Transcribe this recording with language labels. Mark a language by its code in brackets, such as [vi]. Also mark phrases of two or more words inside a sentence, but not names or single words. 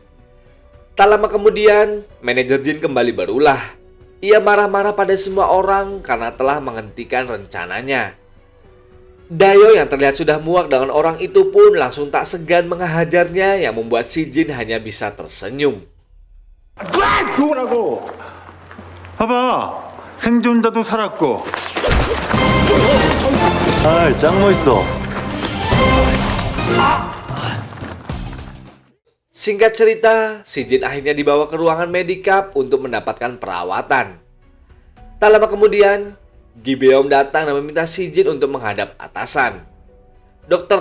[id] Tak lama kemudian, manajer Jin kembali berulah. Ia marah-marah pada semua orang karena telah menghentikan rencananya. Daeyoung yang terlihat sudah muak dengan orang itu pun langsung tak segan menghajarnya yang membuat si Jin hanya bisa tersenyum. [ko] 누구라고? 봐봐, 생존자도 살았고. 아, 짱 멋있어. [id] Singkat cerita, si Jin akhirnya dibawa ke ruangan medikap untuk mendapatkan perawatan. Tak lama kemudian, Gi Beom datang dan meminta si Jin untuk menghadap atasan. Dr.